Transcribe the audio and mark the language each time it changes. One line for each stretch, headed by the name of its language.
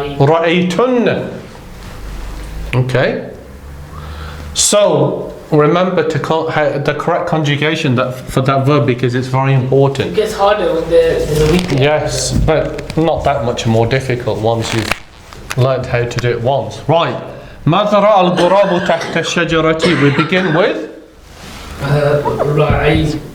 Arabic: Ra'aytun. Okay.
English: So remember the correct conjugation for that verb, because it's very important. It gets harder when there's a weakness. Yes, but not that much more difficult once you've learned how to do it once. Right.
Arabic: ماذا رأى الغراب تحت الشجرة?
English: We begin with رأى.